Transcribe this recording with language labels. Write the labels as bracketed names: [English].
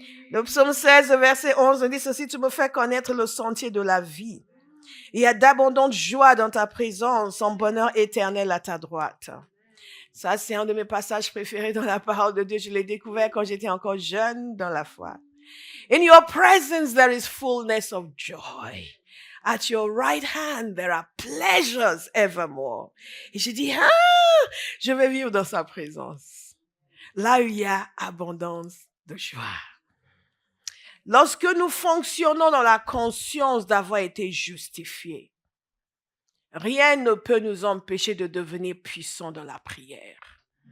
[French] Le psaume 16, verset 11 nous dit ceci, tu me fais connaître le sentier de la vie. Il y a d'abondantes joies dans ta présence, en bonheur éternel à ta droite. Ça, c'est un de mes passages préférés dans la parole de Dieu. Je l'ai découvert quand j'étais encore jeune dans la foi. [English] In your presence, there is fullness of joy. At your right hand, there are pleasures evermore. [French] Et j'ai dit, je vais vivre dans sa présence. Là où il y a abondance de joie. Lorsque nous fonctionnons dans la conscience d'avoir été justifiés, rien ne peut nous empêcher de devenir puissants dans la prière.